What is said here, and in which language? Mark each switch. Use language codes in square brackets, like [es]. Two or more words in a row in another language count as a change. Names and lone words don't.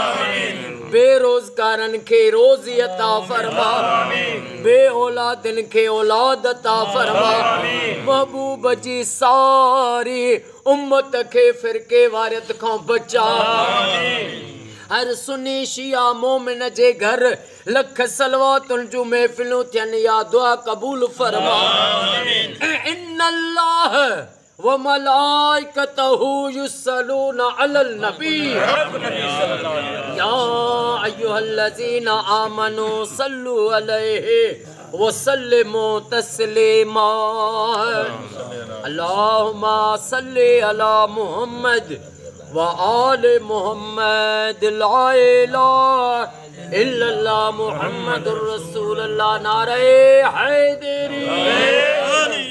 [sd] बेरोज़गारनि खे रोज़ी अता फरमा बे औलादनि खे औलाद अता फरमा महबूब जी सारी उम्मत खे फ़िरके वारियत खां बचा हर सुन्नी शिया मोमिन जे घर लख सलवातुनि जूं महफ़िलूं थियनि या दुआ क़बूल फरमा [ar] إن الله و ملائكته يصلون على النبي يا أيها الذين آمنوا صلوا عليه و سلموا تسليما اللهم صل على محمد و آل محمد لا إله إلا الله محمد رسول الله [ur] نعرۂ حیدری